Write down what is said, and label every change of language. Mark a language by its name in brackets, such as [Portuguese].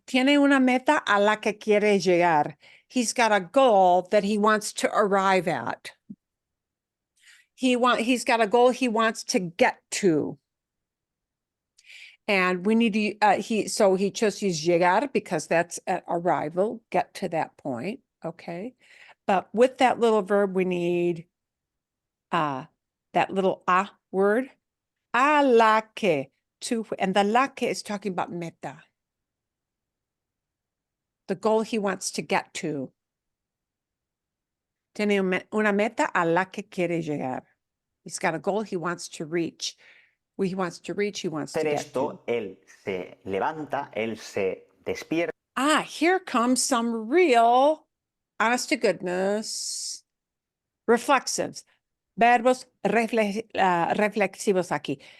[Spanish] Tiene una meta a la que quiere llegar. [English] He's got a goal that he wants to arrive at. He's got a goal he wants to get to. And we need to, so he just used llegar because that's at arrival, get to that point, okay? But with that little verb, we need that little a word, [Spanish] a la que, [English] to, and the la que is talking about meta. The goal he wants to get to. [Spanish] Tiene una meta a la que quiere llegar. [English] He's got a goal he wants to reach. Where he wants to reach, he wants to [Spanish] hacer [English] get [Spanish] esto, [English] to. [Spanish] él se levanta, él se despierta. [English] Here comes some real, honest to goodness, reflexives. [Spanish] Verbos reflexivos aquí.